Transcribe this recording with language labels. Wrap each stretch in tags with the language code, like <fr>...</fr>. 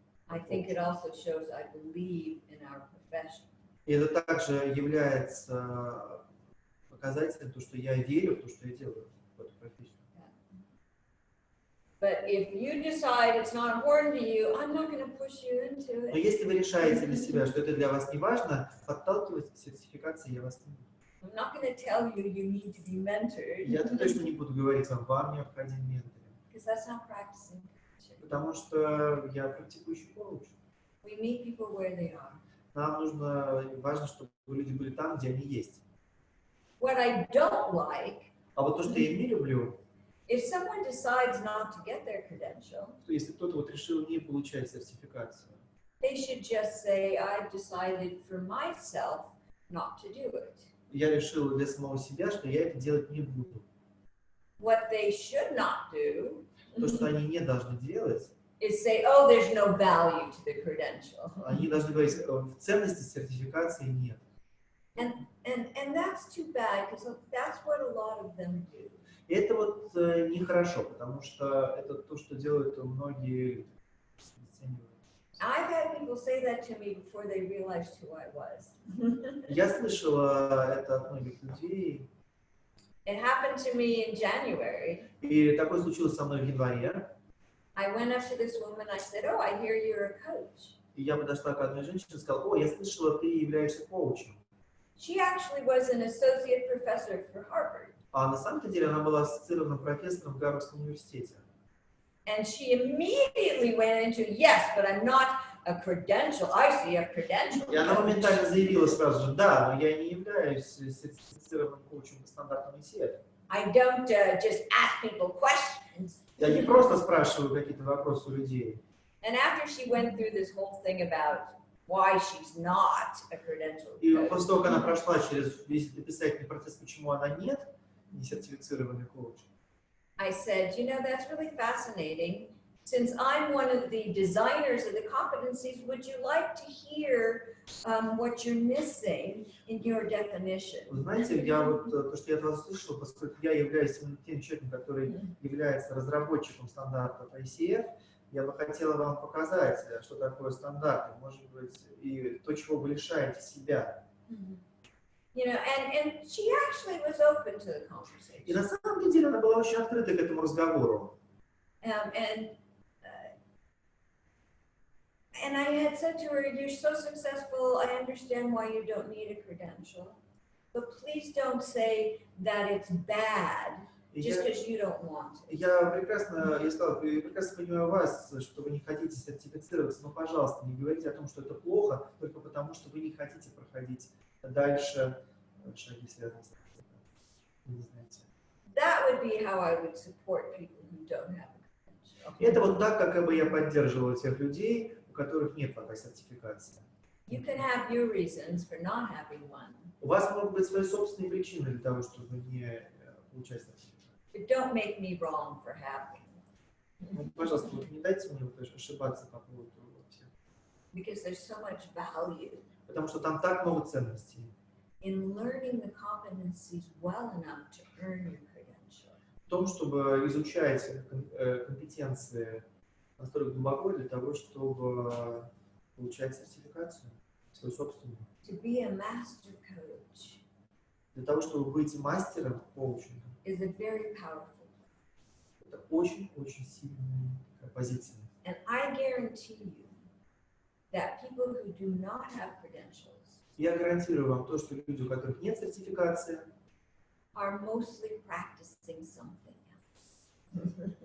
<en>I think it also shows I believe in our profession.</en> <ru>И это также является показателем того, что я верю в то, что я делаю в эту профессию.</ru> <en>But if you decide it's not important to you, I'm not going to push you into</en> <ru>Но</ru> <en>it.</en> <ru>если вы решаете для себя, что это для вас не важно, подталкивать к сертификации я вас не буду.</ru> <en>I'm not going to tell you you need to be mentored.</en> <ru>Я точно не буду говорить вам необходим ментор.</ru> <en>Because that's not practicing.</en> <ru>Потому что я практикующий коуч.</ru> <en>We meet people where they are.</en> <ru>Нам важно, чтобы люди были там, где они есть.</ru> <en>What I don't like,</en> <ru>А вот то, что я не люблю,</ru> <en>if someone decides not to get their credential,</en> <ru>то если кто-то вот решил не получать сертификацию,</ru> <en>they should just say, I've decided for myself not to do it.</en> <ru>я решил для самого себя, что я это делать не буду.</ru> <en>What they should not do</en> <ru>То, что они не должны делать,</ru> <en>is say, oh, there's no value to the credential.</en> <ru>они должны говорить, в ценности сертификации нет.</ru> <en>And that's too bad, because that's what a lot of them do.</en> <ru>И это вот нехорошо, потому что это то, что делают многие люди.</ru> <en>I've had people say that to me before they realized who I was.</en> <ru>Я слышала это от многих людей.</ru> <en>It happened to me in January.</en> <ru>И такое случилось со мной в январе.</ru> <en>I went up to this woman, I said, oh, I hear you're a coach.</en> <ru>И я подошла к одной женщине и сказала, о, я слышала, ты являешься коучем.</ru> <en>She actually was an associate professor for Harvard.</en> <ru>А на самом деле она была ассоциированным профессором в Гарвардском университете.</ru> <en>And she immediately went into, yes, but I'm not a credential, ICF credential.</en> <ru>И она моментально заявила сразу же, да, но я не являюсь сертифицированным коучем по стандартам ICF.</ru> <en>I don't just ask people questions.</en> <ru>Я не просто спрашиваю какие-то вопросы у людей.</ru> <en>And after she went through this whole thing about why she's not a credential</en> <ru>И</ru> <en>coach,</en> <ru>после того, как она прошла через весь описательный процесс, почему она не сертифицированный коуч,</ru> <en>I said, you know, that's really fascinating. Since I'm one of the designers of the competencies, would you like to hear what you're missing in your definition?</en> <ru>Вы знаете, я вот то, что я от вас слышал, поскольку я являюсь тем человеком, который является разработчиком стандартов ICF, я бы хотела вам показать, что такое стандарты, может быть, и то, чего вы лишаете себя.</ru> <en>You know, and she actually was open to the conversation.</en> <ru>И на самом деле она была очень открыта к этому разговору.</ru> <en>And I had said to her, you're so successful, I understand why you don't need a credential. but please don't say that it's bad just because you don't want it.</en> <ru>Я прекрасно понимаю вас, что вы не хотите сертифицироваться, но, пожалуйста, не говорите о том, что это плохо, только потому, что вы не хотите проходить дальше шаги, связанные с этим. Не знаете.</ru> <en>That would be how I would support people who don't have a credential.</en> <ru>Это вот так, как бы я поддерживал тех людей, у которых нет пока сертификации.</ru> <en>You can have your reasons for not having one,</en> <ru>У вас могут быть свои собственные причины для того, чтобы не получать сертификат.</ru> <en>but don't make me wrong for having one.</en> <ru>Ну, пожалуйста, вот не дайте мне вот ошибаться по поводу всех.</ru> <en>Because there's so much value</en> <ru>Потому что там так много ценностей.</ru> <en>in learning the competencies well enough to earn your credential.</en> <ru>В том, чтобы изучать компетенции настолько глубоко для того, чтобы получать сертификацию, свою собственную.</ru> <en>To be a master coach</en> <ru>Для того, чтобы быть мастером коучинга,</ru> <en>is a very powerful.</en> <ru>это очень-очень сильная позиция.</ru> <en>And I guarantee you that people who do not have credentials</en> <ru>Я гарантирую вам то, что люди, у которых нет сертификации,</ru> <en>are mostly practicing something else.</en>